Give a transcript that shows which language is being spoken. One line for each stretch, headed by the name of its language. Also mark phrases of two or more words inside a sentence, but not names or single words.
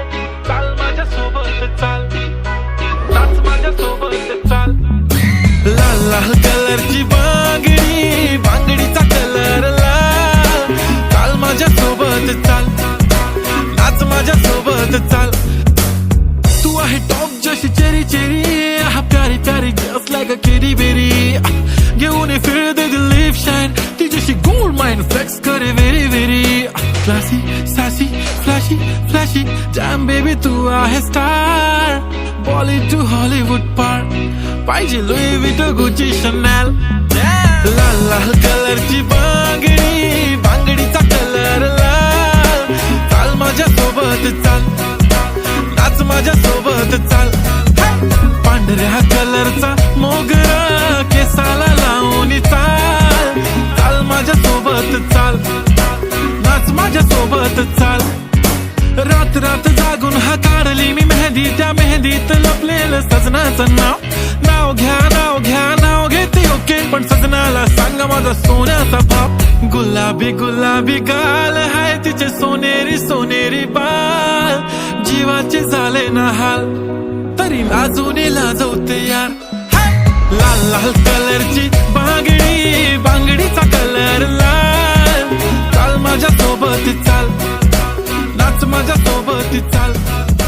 Marathi: चाल माझ्या सोबत चाल, नाच माझ्या सोबत चाल. लाल लाल कलरची बांगडी, बांगडीचा कलर लाल. चाल माझ्या सोबत चाल, नाच माझ्या सोबत चाल. तू आहे टॉप जशी
English: cherry cherry,
Marathi: हा
Hindi: प्यारी प्यारी
English: just like a kitty
Marathi: बेरी. घेऊन फिर दे दिल
English: lip shine,
Marathi: तिच्याशी
English: gold mine flex
Marathi: करे
English: very very. classy sassy flashy flashy jam baby,
Marathi: तू आहे स्टार.
English: Bollywood to Hollywood
Marathi: पार, पाहिजे लुई विटो गुची शनेल. लाल लाल कलरची बांगडी, बांगडीचा कलर लाल. चाल माझ्या सोबत चाल, नाच माझ्या सोबत चाल. पांढऱ्या कलरचा मोगरा केसाला लावून चाल. चाल माझ्या सोबत चाल, नाच माझ्या सोबत चाल. रात रात जागून हा काढली मी मेहंदी, त्या मेहंदीत लपलेलं सजनाचं नाव. नाव घ्या नाव घ्या नाव घेते ओके, पण सजनाला सांगा माझा सोन्याचा बाप. गुलाबी गुलाबी गाल हाय तिचे सोनेरी सोनेरी बाल. जीवाचे झाले ना हाल, तरी लाजून लाजवते यार. लाल लाल कलरची बांगडी, बांगडीचा कलर लाल. चाल माझ्या सोबत चाल, नाच माझ्या सोबत चाल.